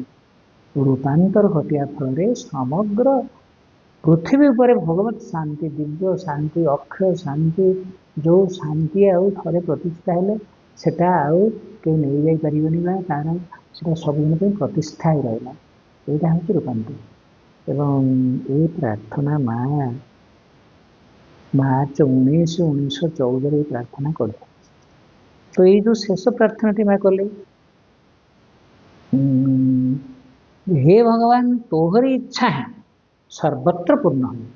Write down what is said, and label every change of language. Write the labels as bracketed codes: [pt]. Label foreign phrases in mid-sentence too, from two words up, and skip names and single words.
[or] ରୂପାନ୍ତର ଘଟିବା ଫଳରେ ସମଗ୍ର ପୃଥିବୀ ଉପରେ ଭଗବତ ଶାନ୍ତି, ଦିବ୍ୟ ଶାନ୍ତି, ଅକ୍ଷୟ ଶାନ୍ତି, ଯୋଉ ଶାନ୍ତି ଆଉ ଥରେ ପ୍ରତିଷ୍ଠା ହେଲେ ସେଟା ଆଉ କେହି ନେଇଯାଇ ପାରିବନି, ବା ତାର ସେଟା ସବୁଦିନ ପାଇଁ ପ୍ରତିଷ୍ଠା ହେଇ ରହିଲା। [bn] এইটা হচ্ছে রূপান্তর। এবং এই প্রার্থনা ମାର୍ଚ୍ଚ 19, 1914 এই [or] ପ୍ରାର୍ଥନା କଲେ। ତ ଏଇ ଯୋଉ ଶେଷ ପ୍ରାର୍ଥନାଟି ମା କଲେ, ହେ ଭଗବାନ, ତୋହରି ଇଚ୍ଛା ହିଁ ସର୍ବତ୍ର ପୂର୍ଣ୍ଣ ହୁଏ।